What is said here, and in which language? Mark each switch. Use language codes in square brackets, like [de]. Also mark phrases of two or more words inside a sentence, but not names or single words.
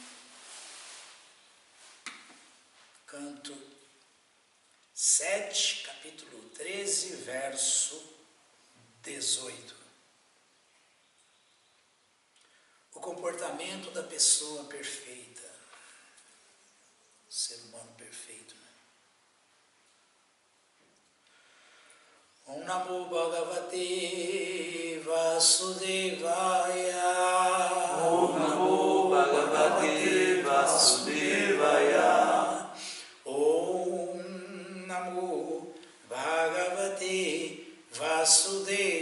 [pt] canto 7, capítulo 13, verso 18. O comportamento da pessoa perfeita, ser humano perfeito, né? [sa] ॐ नमो भगवते वासुदेवाय. ॐ नमो भगवते वासुदेवाय. ॐ नमो भगवते वासुदेवाय.